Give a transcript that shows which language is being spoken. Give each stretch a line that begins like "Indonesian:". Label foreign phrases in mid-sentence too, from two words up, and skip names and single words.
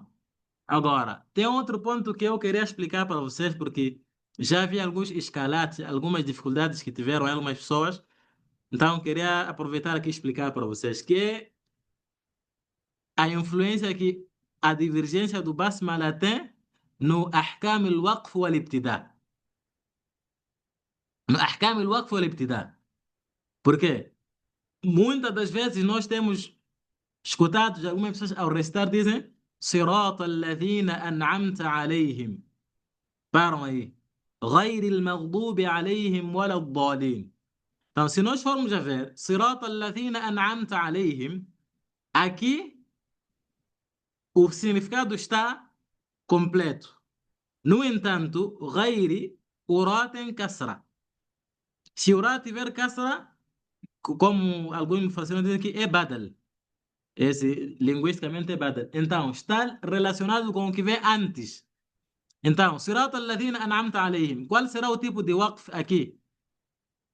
Portuguese: Agora, tem outro ponto que eu queria explicar para vocês, porque já vi alguns escalates, algumas dificuldades que tiveram algumas pessoas, então queria aproveitar aqui e explicar para vocês, que é a influência que a divergência do Basmala tem no
Arabic: أحكام الوقف والابتداء. No أحكام الوقف والابتداء.
Portuguese: Por quê? Muitas das vezes nós temos escutado algumas pessoas ao recitar dizem
Arabic: صراط الذين أنعمت عليهم.
Portuguese: Param aí.
Arabic: غير المغضوب عليهم ولا الضالين.
Portuguese: Então, se nós formos a ver
Arabic: صراط الذين أنعمت عليهم,
Portuguese: aqui o significado está completo. No entanto, غير o Ra tem kasra. Se o Ra tiver kasra, como alguns mufassirin dizem que é badal. Esse linguisticamente é badal. Então, está relacionado com o que vem antes. Então,
Arabic: صراط الذين أنعمت عليهم.
Portuguese: Qual será o tipo de waqf aqui?